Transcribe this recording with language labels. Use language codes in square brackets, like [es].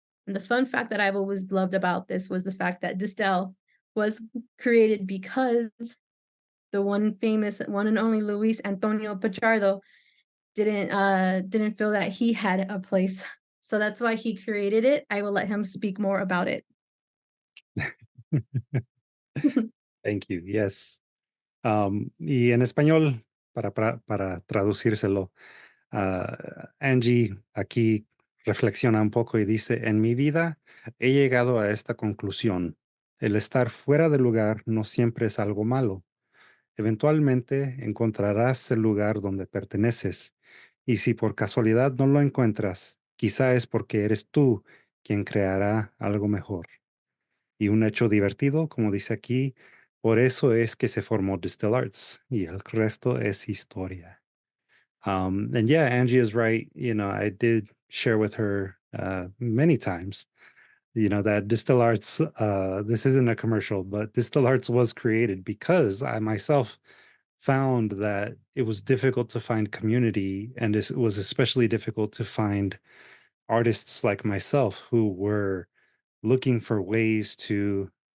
[en] And the fun fact that I've always loved about this was the fact that Distel was created because the one and only Luis Antonio Pichardo didn't feel that he had a place. So that's why he created it. I will let him speak more about it. Thank you. Yes. [es] Y en español, para traducírselo, Angie aquí reflexiona un poco y dice, en mi vida he llegado a esta conclusión. El estar fuera del lugar no siempre es algo malo. Eventualmente encontrarás el lugar donde perteneces. Y si por casualidad no lo encuentras, quizá es porque eres tú quien creará algo mejor. Y un hecho divertido, como dice aquí, por eso es que se formó DSTL Arts y el resto es historia. [en] And yeah, Angie is right. I did share with her many times, that Distil Arts, this isn't a commercial, but Distil Arts was created because I myself found that it was difficult to find community, and it was especially difficult to find artists like myself who were looking for ways to,